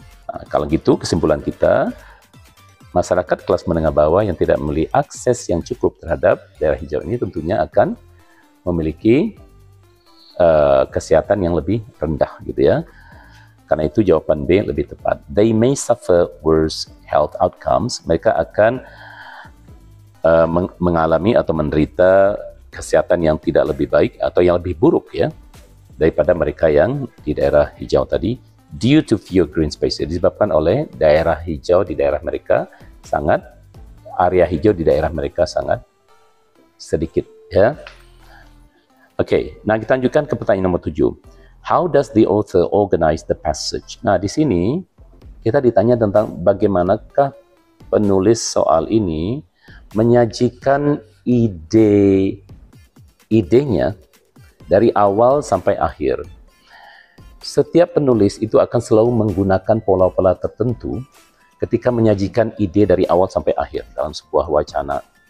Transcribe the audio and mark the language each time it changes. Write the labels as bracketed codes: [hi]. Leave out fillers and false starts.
[id] Nah, kalau gitu kesimpulan kita, masyarakat kelas menengah bawah yang tidak memiliki akses yang cukup terhadap daerah hijau ini tentunya akan memiliki kesehatan yang lebih rendah, gitu ya. Karena itu jawaban B lebih tepat. [en] They may suffer worse health outcomes. [id] Mereka akan mengalami atau menderita kesehatan yang tidak lebih baik atau yang lebih buruk, ya, daripada mereka yang di daerah hijau tadi, [en] due to fewer green spaces, [id] disebabkan oleh daerah hijau di daerah mereka area hijau di daerah mereka sangat sedikit, ya. Oke, nah kita lanjutkan ke pertanyaan nomor 7. [en] How does the author organize the passage? [id] Nah, di sini kita ditanya tentang bagaimanakah penulis soal ini menyajikan idenya dari awal sampai akhir. Setiap penulis itu akan selalu menggunakan pola-pola tertentu ketika menyajikan ide dari awal sampai akhir dalam sebuah wacana.